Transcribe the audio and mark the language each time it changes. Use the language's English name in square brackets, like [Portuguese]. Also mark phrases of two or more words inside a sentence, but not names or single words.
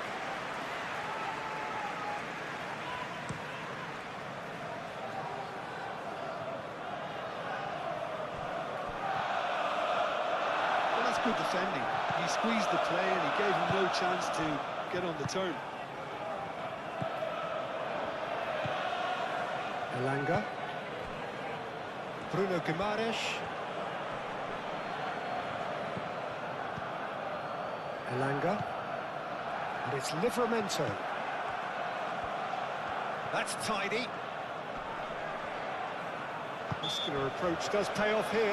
[English] Well, that's good defending. He squeezed the play and he gave him no chance to get on the turn. Elanga. Bruno Guimaraes. Elanga. And it's Livramento. That's tidy. Muscular approach does pay off here.